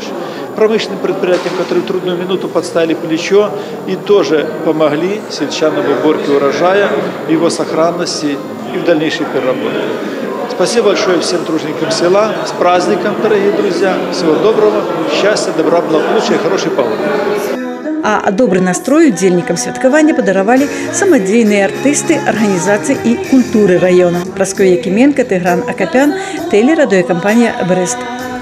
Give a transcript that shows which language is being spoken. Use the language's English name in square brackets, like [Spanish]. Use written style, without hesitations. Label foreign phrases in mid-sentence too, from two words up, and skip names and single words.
[Russian] Промышленным предприятиям, которые в трудную минуту подставили плечо и тоже помогли сельчанам в уборке урожая, в его сохранности и в дальнейшей переработке. Спасибо большое всем труженикам села. С праздником, дорогие друзья. Всего доброго, счастья, добра, благополучия и хорошей погоды. [Belarusian] А добры настрой удзельнікам святкавання падаравалі самадзейныя артысты арганізацый і культуры раёна. Праскоя Якіменка, Тыгран Акапян, тэлерадыёкампанія «Брэст».